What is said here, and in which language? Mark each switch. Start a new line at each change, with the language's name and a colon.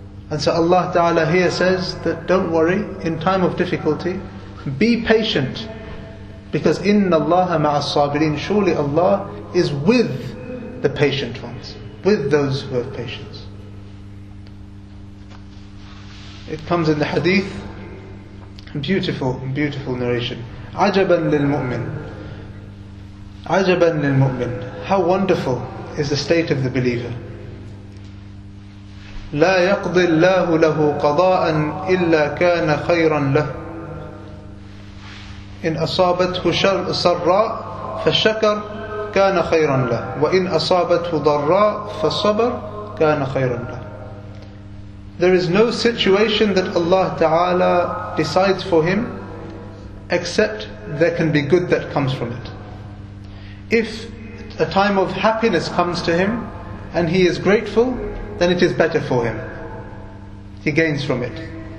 English: And so Allah Ta'ala here says that don't worry, in time of difficulty, be patient, because
Arabic: inna Allaha ma'as sabirin,
English: surely Allah is with the patient ones, with those who have patience. It comes in the Hadith, beautiful narration.
Arabic: Ajaban lil mu'min, ajaban lil mu'min.
English: How wonderful is the state of the believer.
Arabic: لا يقضي الله له قضاء إلا كان خيرا له. إن أصابته سراء فالشكر كان خيرا له وإن أصابته ضراء فالصبر كان خيرا له.
English: There is no situation that Allah Ta'ala decides for him except there can be good that comes from it. If a time of happiness comes to him and he is grateful, then it is better for him. He gains from it.